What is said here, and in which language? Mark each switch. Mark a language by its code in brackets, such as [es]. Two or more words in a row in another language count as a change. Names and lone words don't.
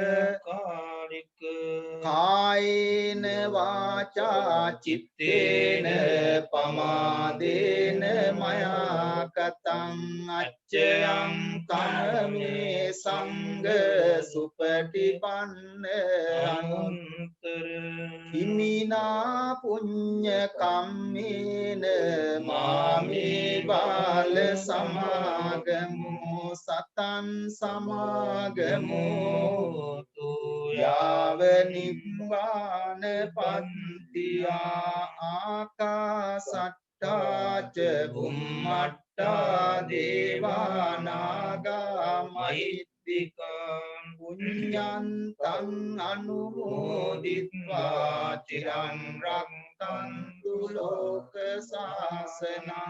[pi] කායේන වාචා චිත්තේන පමාදේන මයා කතං අච්චයං කමමේ සංඝ සුපටිපන්න අනුත්තර හිමිනා පුඤ්ඤ කම්මේන මාමේ බාල සමාගමෝ සතං සමාගමෝ යාව නිබ්බාන පන්තියා ආකාසට්ටා ච බුම්මට්ටා දේවානාගා මහිත්‍තිකා පුඤ්ඤන්තං අනුමෝදිත්වා චිරං රක්ඛන්තු ලෝක සාසනං